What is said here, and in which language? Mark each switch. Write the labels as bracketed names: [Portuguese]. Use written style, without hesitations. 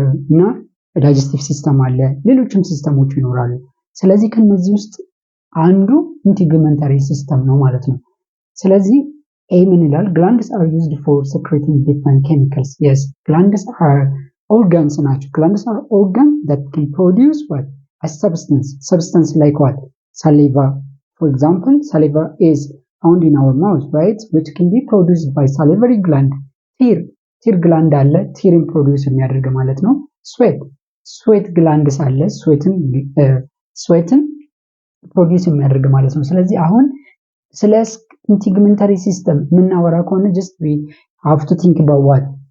[Amharic] እና ዳይጀስቲቭ ሲስተም አለ፣ ሌሎችም ሲስተሞች ይኖራሉ። ስለዚህ ከነዚህ ውስጥ አንዱ ኢንቲግመንተሪ ሲስተም ነው ማለት ነው። ስለዚህ ኤ ምን ይላል? [English] ግላንድስ አር ዩዝድ ፎር ሴክሬቲንግ ዲፍረንት ኬሚካልስ። የስ ግላንድስ አር ኦርጋንስ ናቸው። ግላንድስ አር ኦርጋን that can produce what? A substance like what? Saliva. For example, saliva is found in our mouth, right? Which can be produced by salivary gland. [Amharic] ቲር ግላንድ አለ፣ ቲርን ፕሮዲውስ የሚያደርግ ማለት ነው። ስዌት ግላንድስ አለ፣ ስዌትን ፕሮዲውስ የሚያደርግ ማለት ነው። ስለዚህ አሁን ስለ ኢንቲግመንተሪ ሲስተም የምናወራ ከሆነ [English] just we have to think about what?